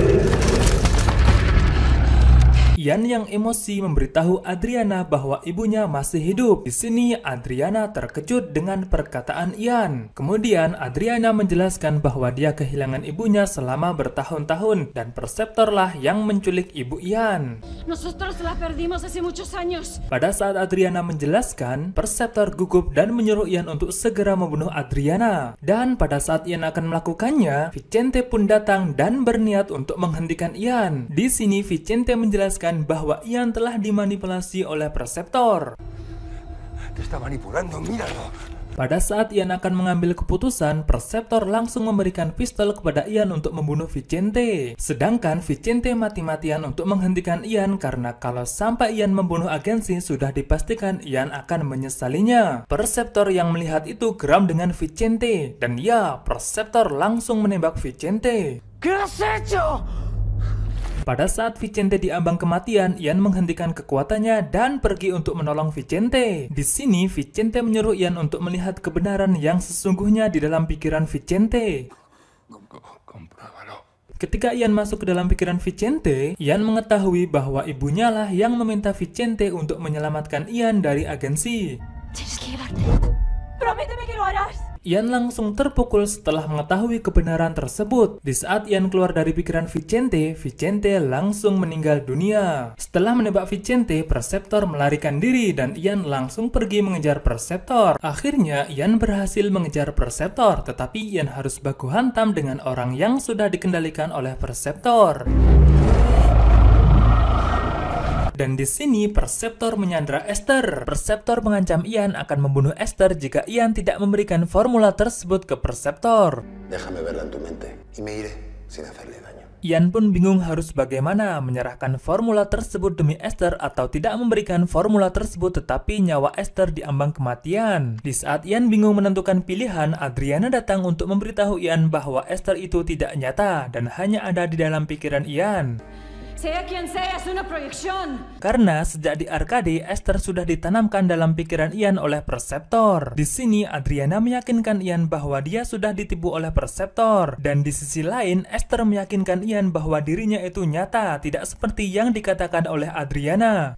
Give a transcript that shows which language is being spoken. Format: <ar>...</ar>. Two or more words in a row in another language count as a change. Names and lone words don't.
<id>Ian yang emosi memberitahu Adriana bahwa ibunya masih hidup. Di sini Adriana terkejut dengan perkataan Ian. Kemudian Adriana menjelaskan bahwa dia kehilangan ibunya selama bertahun-tahun dan Perceptorlah yang menculik ibu Ian.</id> <es>Nosotros la perdimos hace muchos años.</es> <id>Pada saat Adriana menjelaskan, Perceptor gugup dan menyuruh Ian untuk segera membunuh Adriana. Dan pada saat Ian akan melakukannya, Vicente pun datang dan berniat untuk menghentikan Ian. Di sini Vicente menjelaskan bahwa Ian telah dimanipulasi oleh Perceptor.</id> <es>Te está manipulando, míralo.</es> <id>Pada saat Ian akan mengambil keputusan, Perceptor langsung memberikan pistol kepada Ian untuk membunuh Vicente. Sedangkan Vicente mati-matian untuk menghentikan Ian karena kalau sampai Ian membunuh agensi, sudah dipastikan Ian akan menyesalinya. Perceptor yang melihat itu geram dengan Vicente. Dan ya, Perceptor langsung menembak Vicente.</id> <es>¿Qué has hecho?</es> <id>Pada saat Vicente diambang kematian, Ian menghentikan kekuatannya dan pergi untuk menolong Vicente. Di sini Vicente menyuruh Ian untuk melihat kebenaran yang sesungguhnya di dalam pikiran Vicente. Ketika Ian masuk ke dalam pikiran Vicente, Ian mengetahui bahwa ibunya lah yang meminta Vicente untuk menyelamatkan Ian dari agensi.</id> <es>Tienes que llevarte. Prométeme que lo harás.</es> <id>Ian langsung terpukul setelah mengetahui kebenaran tersebut. Di saat Ian keluar dari pikiran Vicente, Vicente langsung meninggal dunia. Setelah menembak Vicente, Perceptor melarikan diri dan Ian langsung pergi mengejar Perceptor. Akhirnya Ian berhasil mengejar Perceptor, tetapi Ian harus baku hantam dengan orang yang sudah dikendalikan oleh Perceptor. Dan di sini Perceptor menyandra Esther. Perceptor mengancam Ian akan membunuh Esther jika Ian tidak memberikan formula tersebut ke Perceptor.</id> <es>Déjame verla en tu mente y me iré sin hacerle daño.</es> <id>Ian pun bingung harus bagaimana menyerahkan formula tersebut demi Esther atau tidak memberikan formula tersebut tetapi nyawa Esther diambang kematian. Di saat Ian bingung menentukan pilihan, Adriana datang untuk memberitahu Ian bahwa Esther itu tidak nyata dan hanya ada di dalam pikiran Ian.</id> <es>Sea quien sea, es una proyección.</es> <id>Karena sejak di arcade, Esther sudah ditanamkan dalam pikiran Ian oleh Perceptor. Di sini Adriana meyakinkan Ian bahwa dia sudah ditipu oleh Perceptor. Dan di sisi lain, Esther meyakinkan Ian bahwa dirinya itu nyata, tidak seperti yang dikatakan oleh Adriana.</id>